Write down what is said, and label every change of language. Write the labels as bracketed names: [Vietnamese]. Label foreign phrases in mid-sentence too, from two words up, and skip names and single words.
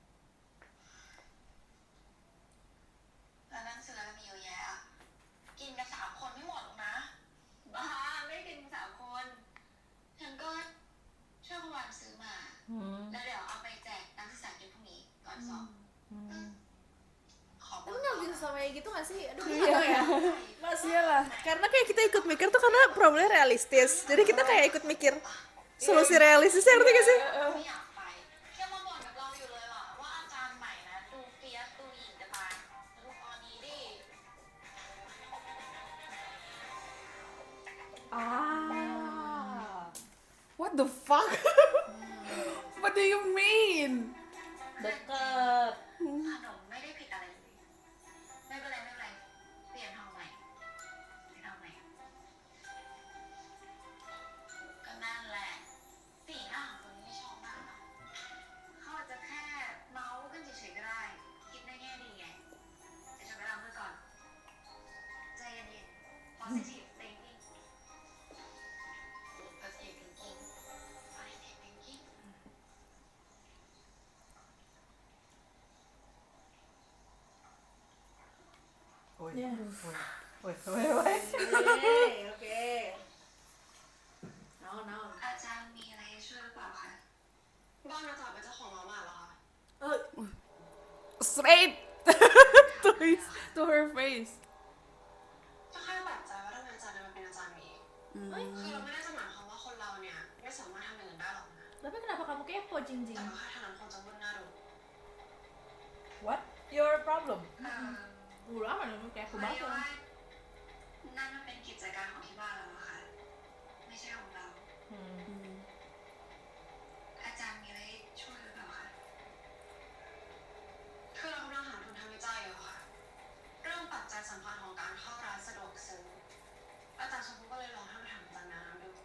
[Thai] แล้วหนั่งซื้ออะไรมีเยอะแยะอะกินกัน3 คนไม่หมดหรอกนะบ้าไม่ได้กินกัน3 คนฉันก็ช่วยคุณวันซื้อมา แล้วเดี๋ยวเอาไปแจกนักศึกษากินพรุ่งนี้ก่อนสอบขอบ [Indonesian] Lu nggak bisa sama kayak gitu nggak sih? Aduh, Iya. gimana ya? Mas iyalah. Karena kayak kita ikut mikir tuh karena problemnya realistis. Jadi kita kayak ikut mikir solusi realistisnya, ngerti gak sih? [Thai] ไม่อยากไปแค่มาบ่นกับเราอยู่เลยอะว่าอาจารย์ใหม่นะดูเฟียสดูหญิงจะตายดูตอนนี้ดิ [English] What the fuck? What do you mean? [Indonesian] Deket. [Thai] ขนมไม่ได้ผิดอะไรเลยไม่เป็นไรไม่เป็นไรเปลี่ยนทองใหม่เปลี่ยนทองใหม่ก็นั่นแหละสีหน้าของคนนี้ไม่ชอบมากหรอกเขาอาจจะแค่เมาส์กันเฉยๆก็ได้คิดในแง่ดีไงแต่ฉันไปล้างมือก่อนใจเย็นๆ [English] positive thinking positive thinking positive thinking [Indonesian] Woi, Iya. woi. Oke. Naon. [Thai] อาจารย์มีอะไรให้ช่วยหรือเปล่าคะบ้านอาจารย์เป็นเจ้าของร้านเหรอคะ [English] Straight to her face. [Thai] ก็แค่แปลกใจว่าทำไมอาจารย์มันเป็นอาจารย์มีคือเราไม่ได้จะหมายความว่าคนเราเนี่ยไม่สามารถทำอย่างอื่นได้หรอกนะ [Indonesian] Tapi kenapa kamu kepo, Jinjing? [Thai] แต่ก็แค่เท่านั้นคงจะวุ่นหน้าดู [English] What? Your problem? [Indonesian] Udah aman, kayak aku [Thai] ไม่ [Indonesian] banget. [Thai] ว่านั่นมันเป็นกิจการของที่บ้านเราอะค่ะไม่ใช่ของเรา อาจารย์มีอะไรให้ช่วยหรือเปล่าคะคือเรากำลังหาทุนทำวิจัยอยู่ค่ะเรื่องปัจจัยสำคัญของการเข้าร้านสะดวกซื้ออาจารย์ชมพูก็เลยลองให้มาถามอาจารย์น้ำดู